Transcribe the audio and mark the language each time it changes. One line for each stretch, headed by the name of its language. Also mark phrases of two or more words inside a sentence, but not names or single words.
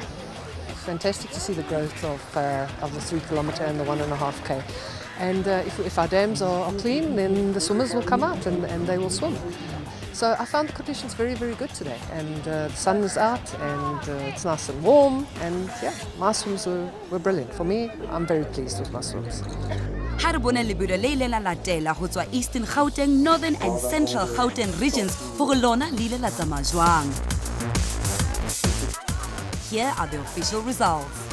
English: Fantastic to see the growth of the 3 kilometer and the 1.5K. And if our dams are clean, then the swimmers will come out and they will swim. So I found the conditions very, very good today, and the sun is out and it's nice and warm, and my swims were brilliant. For me, I'm very pleased with my swims.
Southern Sotho: Ha re bone lebelo le ile la latela go tswa Eastern Gauteng,
English: Northern and Central Gauteng regions
Southern Sotho: for lona le ile la tsamaya jwang.
English: Here are the official results.